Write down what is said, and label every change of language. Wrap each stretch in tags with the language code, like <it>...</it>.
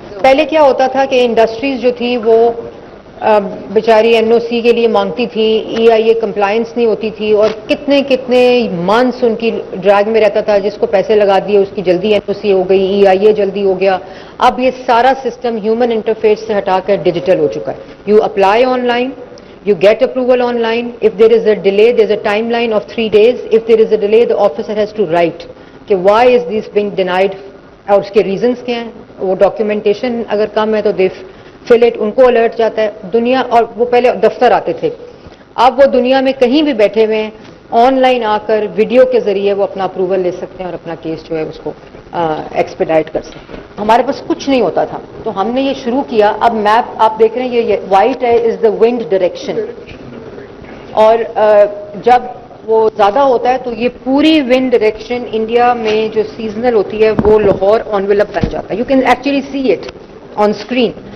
<ur>پہلے کیا ہوتا تھا کہ انڈسٹریز جو تھی وہ بیچاری این او سی کے لیے مانگتی تھی، ای آئی اے کمپلائنس نہیں ہوتی تھی اور کتنے منتھس ان کی ڈریگ میں رہتا تھا. جس کو پیسے لگا دیے اس کی جلدی این او سی ہو گئی، ای آئی اے جلدی ہو گیا. اب یہ سارا سسٹم ہیومن انٹرفیس سے ہٹا کر ڈیجیٹل ہو چکا ہے.</ur> <en>You apply online, you get approval online. If there is a delay, there's a timeline of 3 days. If there is a delay, the officer has to write کہ why is this being denied</en> <ur>اور اس کے</ur> <en>reasons کیا ہیں.</en> <ur>وہ documentation اگر کم ہے تو</ur> <en>they fill it،</en> <ur>ان کو alert جاتا ہے. دنیا اور وہ پہلے دفتر آتے تھے، اب وہ دنیا میں کہیں بھی بیٹھے ہوئے ہیں، آن لائن آ کر ویڈیو کے ذریعے وہ اپنا اپروول لے سکتے ہیں اور اپنا کیس جو ہے اس کو ایکسپیڈائٹ کر سکتے ہیں. ہمارے پاس کچھ نہیں ہوتا تھا تو ہم نے یہ شروع کیا. اب میپ آپ دیکھ رہے ہیں یہ وائٹ ہے</ur> <en>is the wind direction,</en> <ur>اور جب وہ زیادہ ہوتا ہے تو یہ پوری ونڈ ڈائریکشن انڈیا میں جو سیزنل ہوتی ہے وہ لاہور انویلپ بن جاتا ہے.</ur> <en>You can actually see it on screen.</en>